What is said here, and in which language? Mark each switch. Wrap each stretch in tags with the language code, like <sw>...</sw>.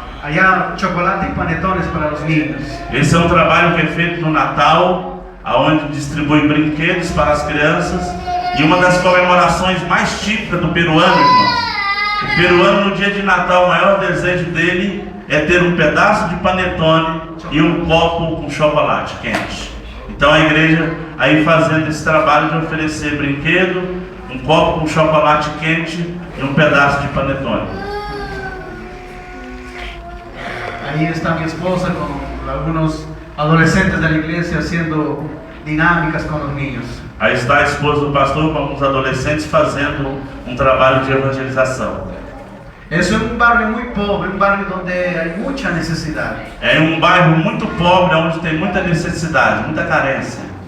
<es>allá chocolate y panetones para los niños.</es> <pt>Esse é um trabalho que é feito no Natal, onde distribui brinquedos para as crianças, e uma das comemorações mais típicas do peruano, irmãos. O peruano, no dia de Natal, o maior desejo dele é ter um pedaço de panetone e um copo com chocolate quente. Então a igreja aí fazendo esse trabalho de oferecer brinquedo, um copo com chocolate quente e um pedaço de panetone.</pt> <es>Ahí está mi esposa con algunos adolescentes de la iglesia haciendo dinámicas con los niños.</es> <pt>Aí está a esposa do pastor com alguns adolescentes fazendo um trabalho de evangelização.</pt> <es>Es un barrio muy pobre, un barrio donde hay mucha necesidad.</es> <pt>É um bairro muito pobre, onde tem muita necessidade, muita carência.</pt>